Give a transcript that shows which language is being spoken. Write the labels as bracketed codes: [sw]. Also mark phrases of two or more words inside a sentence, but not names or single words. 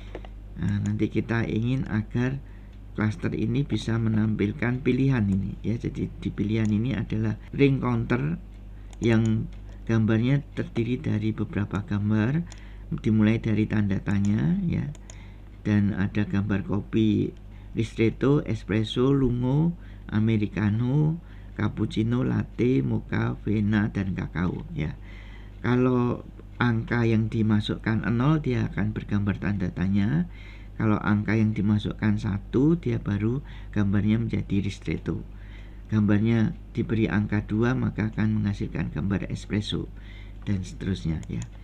[id] Nah, nanti kita ingin agar cluster ini bisa menampilkan pilihan ini ya. Jadi di pilihan ini adalah [en] ring counter [id] yang gambarnya terdiri dari beberapa gambar, dimulai dari tanda tanya ya, dan ada gambar kopi ristretto, espresso, lungo, americano, cappuccino, latte, mocha, vena, dan kakao ya. Kalau angka yang dimasukkan 0 dia akan bergambar tanda tanya. Kalau angka yang dimasukkan 1 dia baru gambarnya menjadi ristretto. Gambarnya diberi angka 2 maka akan menghasilkan gambar espresso, dan seterusnya ya.